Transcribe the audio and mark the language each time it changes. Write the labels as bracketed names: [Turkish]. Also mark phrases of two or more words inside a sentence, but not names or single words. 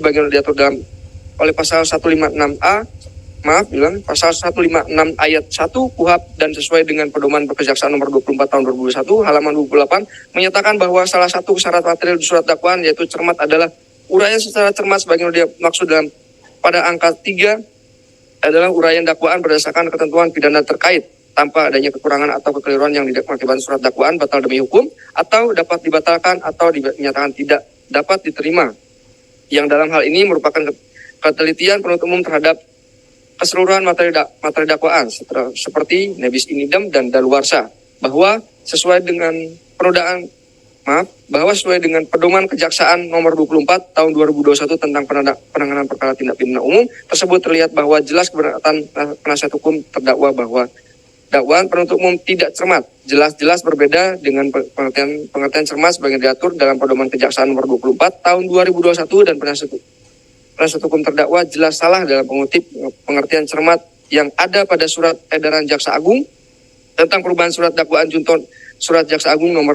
[Indonesian] bagian diatur oleh pasal 156A, pasal 156 ayat 1 KUHP dan sesuai dengan pedoman Kejaksaan nomor 24 tahun 2021 halaman 28 menyatakan bahwa salah satu syarat material di surat dakwaan yaitu cermat adalah uraian secara cermat sebagaimana dimaksud dalam pada angka 3 adalah uraian dakwaan berdasarkan ketentuan pidana terkait tanpa adanya kekurangan atau kekeliruan yang diakibatkan surat dakwaan batal demi hukum atau dapat dibatalkan atau dinyatakan tidak dapat diterima. Yang dalam hal ini merupakan ketelitian penuntut umum terhadap keseluruhan materi dakwaan seperti [Latin] nebis in idem [Indonesian] dan daluarsa bahwa sesuai dengan sesuai dengan pedoman Kejaksaan nomor 24 tahun 2021 tentang penanganan perkara tindak pidana umum tersebut terlihat bahwa jelas keberatan penasihat hukum terdakwa bahwa dakwaan penuntut umum tidak cermat, jelas-jelas berbeda dengan pengertian cermat sebagai diatur dalam pedoman Kejaksaan nomor 24 tahun 2021 dan penasihat hukum terdakwa jelas salah dalam mengutip pengertian cermat yang ada pada surat edaran Jaksa Agung tentang perubahan surat dakwaan junto surat Jaksa Agung